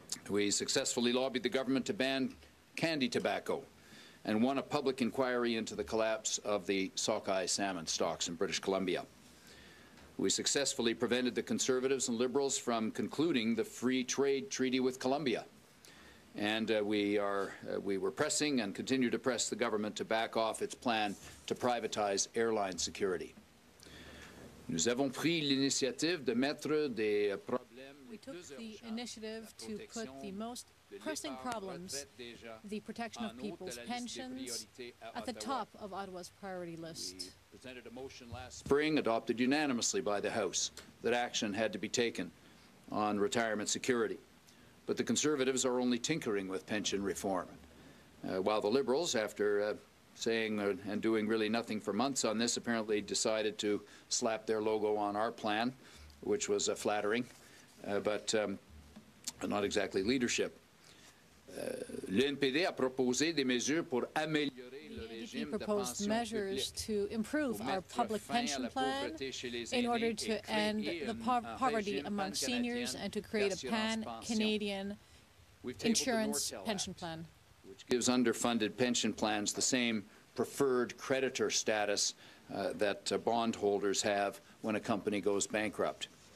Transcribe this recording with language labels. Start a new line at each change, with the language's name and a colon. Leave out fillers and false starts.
English: We successfully lobbied the government to ban candy tobacco and won a public inquiry into the collapse of the sockeye salmon stocks in British Columbia. We successfully prevented the Conservatives and Liberals from concluding the free trade treaty with Colombia. And we were pressing and continue to press the government to back off its plan to privatize airline security.
French: Nous avons pris l'initiative de mettre des problèmes.
English: We took the initiative to put the most pressing problems, the protection of people's pensions, at the top of Ottawa's priority list. We presented a motion last spring, adopted unanimously by the House, that action had to be taken on retirement security. But the Conservatives are only tinkering with pension reform, while the Liberals, after saying and doing really nothing for months on this, apparently decided to slap their logo on our plan, which was flattering, but not exactly leadership.
French: L'NPD a proposé des mesures pour améliorer le régime de
English: proposed measures to improve our public pension plan in order to end the poverty among seniors and to create a pan-Canadian insurance pension plan, which gives underfunded pension plans the same preferred creditor status that bondholders have when a company goes bankrupt.